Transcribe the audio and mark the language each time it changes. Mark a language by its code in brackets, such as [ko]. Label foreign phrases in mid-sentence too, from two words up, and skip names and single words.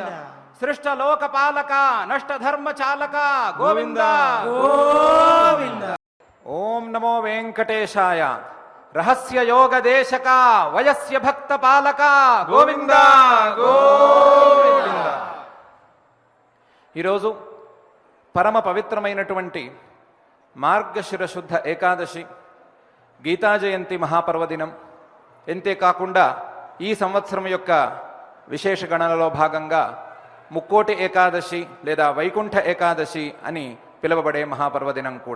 [sa] सृष्ट लोकपालक नष्ट धर्म चालक गोविंद गोविंद। ओम नमो वेंकटेशाय। रहस्य योग देशक वयस्य भक्त पालक गोविंद गोविंद। [te] ఈరోజు పరమ పవిత్రమైనటువంటి మార్గశిర శుద్ధ ఏకాదశి గీతా జయంతి మహాపర్వదినం. అంతేకాకుండా ఈ సంవత్సరం యొక్క విశేష గణనలో భాగంగా ముక్కోటి ఏకాదశి లేదా వైకుంఠ ఏకాదశి అని పిలువబడే మహాపర్వదినం కూడా.